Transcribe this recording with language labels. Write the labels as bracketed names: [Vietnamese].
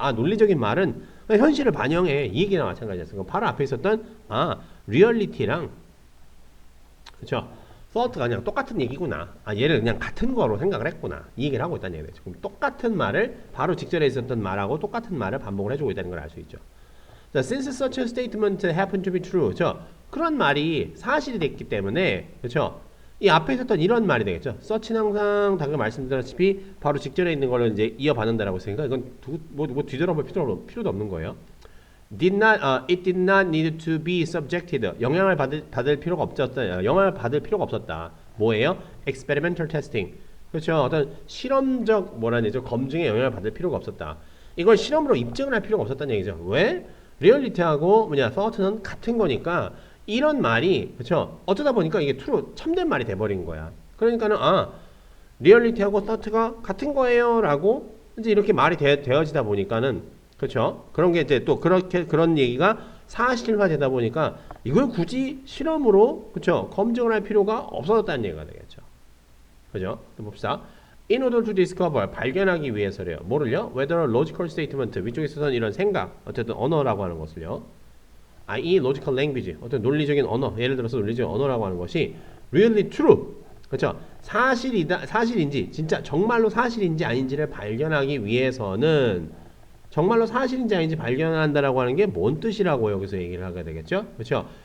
[Korean] 논리적인 말은 현실을 반영해. 이 얘기나 마찬가지였어요. 바로 앞에 있었던 리얼리티랑 그렇죠? thought가 그냥 똑같은 얘기구나. 얘를 그냥 같은 거로 생각을 했구나. 이 얘기를 하고 있다는 얘기죠. 그럼 똑같은 말을 바로 직전에 있었던 말하고 똑같은 말을 반복을 해주고 있다는 걸 알 수 있죠. [English] 자, since such a statement happened to be true. [Korean] 그런 말이 사실이 됐기 때문에 그렇죠? 이 앞에 있었던 이런 말이 되겠죠. such는 항상 방금 말씀드렸다시피 바로 직전에 있는 거를 이제 이어받는다라고 했으니까 이건 뒤돌아볼 필요도 없는 거예요. [English] It did not need to be subjected. [Korean] 영향을 받을 필요가 없었다. 영향을 받을 필요가 없었다. 뭐예요? [English] Experimental testing. [Korean] 그렇죠. 어떤 실험적 검증에 영향을 받을 필요가 없었다. 이걸 실험으로 입증을 할 필요가 없었다는 얘기죠. 왜? 리얼리티하고 thought는 같은 거니까 이런 말이 그렇죠. 어쩌다 보니까 이게 참된 말이 돼버린 거야. 그러니까는 리얼리티하고 thought가 같은 거예요라고 이제 이렇게 말이 되어지다 보니까는 그렇죠. 그런 게 이제 또 그런 얘기가 사실화되다 보니까 이걸 굳이 실험으로 그렇죠. 검증을 할 필요가 없어졌다는 얘기가 되겠죠. 그죠? 또 봅시다. [English] In order to discover [Korean] 발견하기 위해서래요. 뭐를요? [English] Whether a logical statement [Korean] 위쪽에 있어서는 이런 생각 어쨌든 언어라고 하는 것을요. [English] i.e. logical language, [Korean] 어떤 논리적인 언어, 예를 들어서 논리적인 언어라고 하는 것이 [English] really true, [Korean] 그렇죠? 사실인지 진짜 정말로 사실인지 아닌지를 발견하기 위해서는 정말로 사실인지 아닌지 발견한다라고 하는 게 뭔 뜻이라고 여기서 얘기를 하게 되겠죠? 그렇죠?